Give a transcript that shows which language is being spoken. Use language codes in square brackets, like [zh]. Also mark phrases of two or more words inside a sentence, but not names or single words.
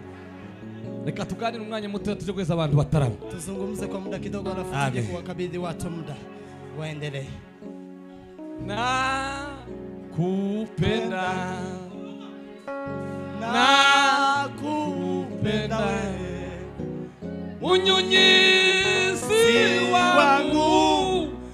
[rn] Reka tuganire umwanya muto tuje kweza abantu batarama. [sw] Tuzungumze kwa muda kidogo alafu tuje kuwakabidhi watu muda. Waendelee. Na kupenda. Na kupenda. Unyunyizi wangu.